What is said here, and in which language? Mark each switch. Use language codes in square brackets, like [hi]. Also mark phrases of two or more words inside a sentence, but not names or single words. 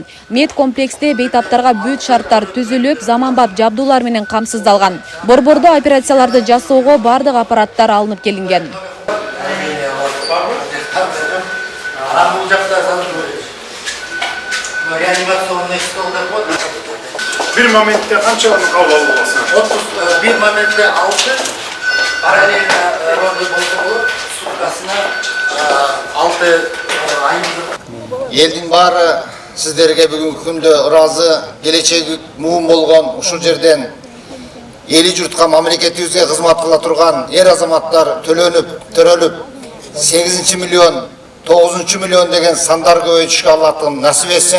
[ky] Мед комплексте бейтаптарга бүт шарттар түзүлүп, заманбап жабдуулар менен камсыздалган. Борбордо операцияларды жасоого бардык аппараттар алынып келинген. бул жакта [ru] реанимационный стол [ky] деп коет. [uz] Bir momentте qancha odam qabul olasiz? [ky] Bir momentте 6 [ru] параллельно роды [ky] болсо болот. Суткасына 6 айымдык. Элдин баары сиздерге бүгүнкү күндө ыраазы, келечеги муун болгон ушул жерден эли журтка мамлекетибизге кызмат кыла турган эр азаматтар төрөлүп 8 миллион 9 миллион деген сандар көбөйтүшкө Аллахтан насип этсин.